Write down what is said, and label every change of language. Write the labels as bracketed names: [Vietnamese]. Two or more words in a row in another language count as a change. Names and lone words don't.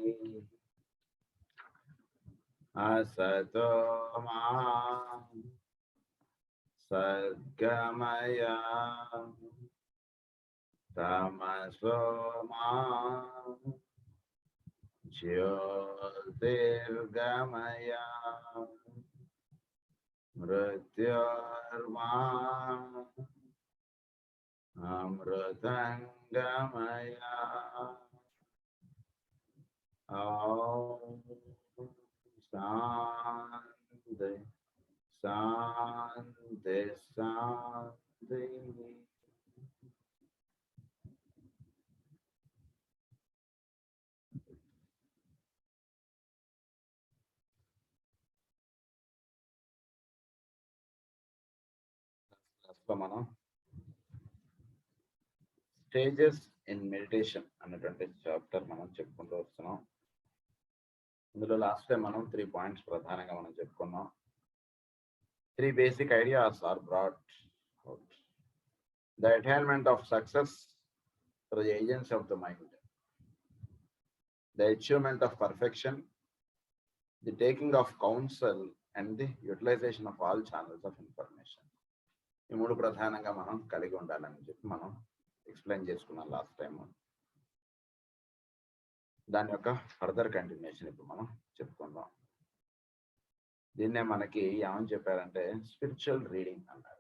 [Sanskrit] असतो मा सद्गमय तमसो मा ज्योतिर्गमय मृत्योर्मा अमृतंगमय। ॐ शान्ति शान्ति शान्ति। [Telugu] మనం [English] stages in meditation [Telugu] అన్నటువంటి చాప్టర్ మనం చెప్పుకుంటూ వస్తున్నాం. ఇందులో [English] last time [Telugu] మనం 3 పాయింట్స్ ప్రధానంగా మనం చెప్పుకున్నాం. [English] 3 basic ideas are brought out. The attainment of success through the agency of the mind, the achievement of perfection, the taking of counsel, and the utilization of all channels of information. [Telugu] ఈ 3 ప్రధానంగా మనం కలిగి ఉండాలని చెప్పి మనం ఎక్స్ప్లెయిన్ చేసుకున్నాం [English] last time. [Telugu] దాని యొక్క [English] further continuation [Telugu] ఇప్పుడు మనం చెప్పుకుందాం. దీన్నే మనకి ఏమని చెప్పారంటే [English] spiritual reading [Telugu] అన్నారు.